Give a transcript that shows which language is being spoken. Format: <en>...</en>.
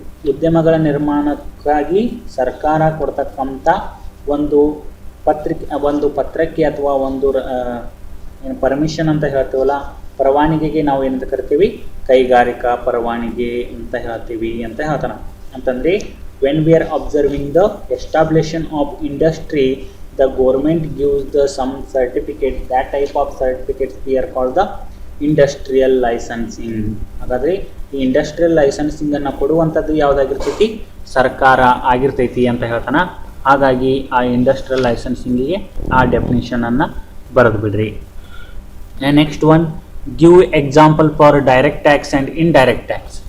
<kn>ಉದ್ಯಮಗಳ ನಿರ್ಮಾಣಕ್ಕಾಗಿ ಸರ್ಕಾರ ಕೊಡ್ತಕ್ಕಂಥ ಒಂದು ಪತ್ರಕ್ಕೆ ಅಥವಾ ಒಂದು ಏನು ಪರ್ಮಿಷನ್ ಅಂತ ಹೇಳ್ತೀವಲ್ಲ, ಪರವಾನಗಿಗೆ ನಾವು ಏನಂತ ಕರಿತೀವಿ, ಕೈಗಾರಿಕಾ ಪರವಾನಗಿ ಅಂತ ಹೇಳ್ತೀವಿ ಅಂತ ಹೇಳ್ತಾನೆ.</kn> <en>ಅಂತಂದರೆ when we are observing the establishment of industry, the government gives the some certificate. That type of certificates we are called the industrial licensing.</en> <kn>ಹಾಗಾದರೆ ಈ ಇಂಡಸ್ಟ್ರಿಯಲ್ ಲೈಸೆನ್ಸಿಂಗನ್ನು ಕೊಡುವಂಥದ್ದು ಯಾವುದಾಗಿರ್ತೈತಿ, ಸರ್ಕಾರ ಆಗಿರ್ತೈತಿ ಅಂತ ಹೇಳ್ತಾನೆ. ಹಾಗಾಗಿ ಆ ಇಂಡಸ್ಟ್ರಿಯಲ್ ಲೈಸೆನ್ಸಿಂಗಿಗೆ ಆ ಡೆಫಿನಿಷನನ್ನು ಬರೆದು ಬಿಡ್ರಿ.</kn> <en>Next one, give example for direct tax and indirect tax.</en>